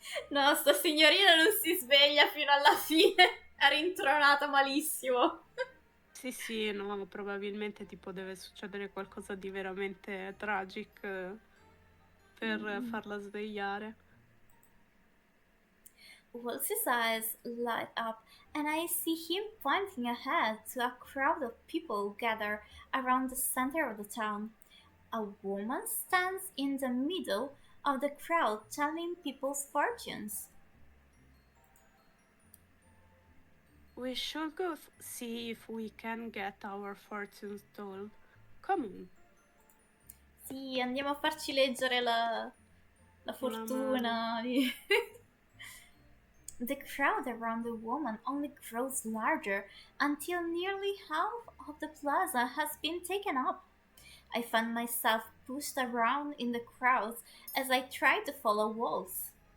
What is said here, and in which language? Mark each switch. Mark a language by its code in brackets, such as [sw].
[it] No, sta signorina non si sveglia fino alla fine. È rintronata malissimo. Sì, sì, no, probabilmente tipo deve succedere qualcosa di veramente tragic per farla svegliare. [en] Wolsey's eyes light up, and I see him pointing ahead to a crowd of people gathered around the center of the town. A woman stands in the middle of the crowd telling people's fortunes. We should go see if we can get our fortunes told. Come on. [it] Sì, andiamo a farci leggere la Una mano. fortuna. [en] The crowd around the woman only grows larger until nearly half of the plaza has been taken up. I find myself pushed around in the crowds as I try to follow walls.